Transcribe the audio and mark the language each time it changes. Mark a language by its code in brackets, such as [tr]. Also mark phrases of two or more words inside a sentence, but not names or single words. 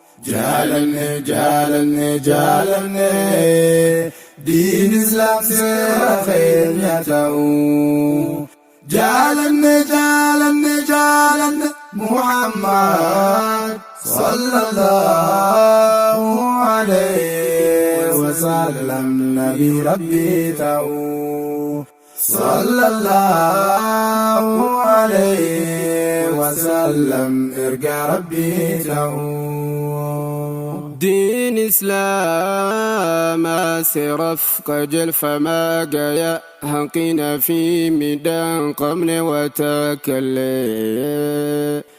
[om] Jaalanne, jaalanne, jaalanne, diin Islaam seera keenya ta'u. Jaalanne, jaalanne, jaalanne, [ar] محمد صلى الله عليه وسلم, [om] Nabi Rabbi ta'u. [ar] صلى الله عليه وسلم, [om] erga Rabbi ta'u. Diin Islaamaa seeraaf qajeelfamaa gaya hanqina fi midhaan qabne waa takka illee.